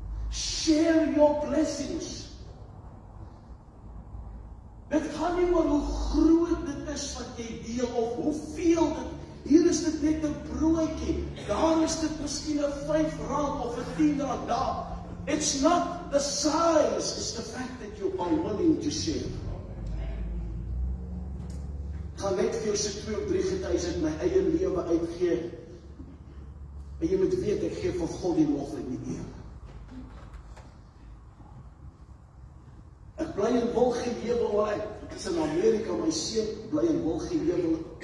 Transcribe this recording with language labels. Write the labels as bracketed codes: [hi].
[en] Share your blessings. [af] Dit gaan nie oor hoe groot dit is wat jy deel of hoeveel dit. Hier is dit net 'n broodjie. Daar is dit miskien 'n R5 of 'n R10 daar. [en] It's not the size, it's the fact that you are willing to share. [af] Ek gaan net vir jou so 2 of 3 getuies uit my eie lewe uitgee. En jy moet weet, ek gee vir God die lof en die eer. Ek bly in Wilgeheuwel, ek is in Amerika, my seun bly in Wilgeheuwel.